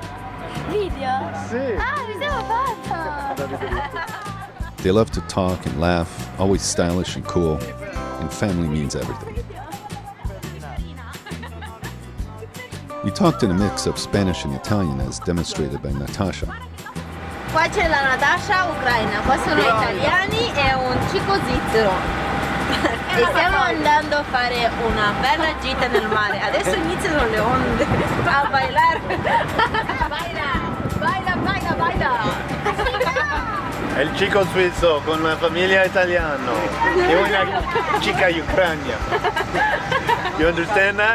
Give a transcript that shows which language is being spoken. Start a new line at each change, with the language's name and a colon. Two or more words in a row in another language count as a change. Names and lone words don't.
English: They love to talk and laugh, always stylish and cool, and family means everything. We talked in a mix of Spanish and Italian as demonstrated by Natasha.
Italian: Qua c'è la Natasha ucraina, qua sono italiani e un Chico svizzero. E stiamo andando a fare una bella gita nel mare. Adesso iniziano le onde
Spanish: a bailar. Baila, baila, baila, baila.
Italian: È il
Spanish: Chico suizo
Italian: con la famiglia italiana e una Chica ucraina.
English: You understand that?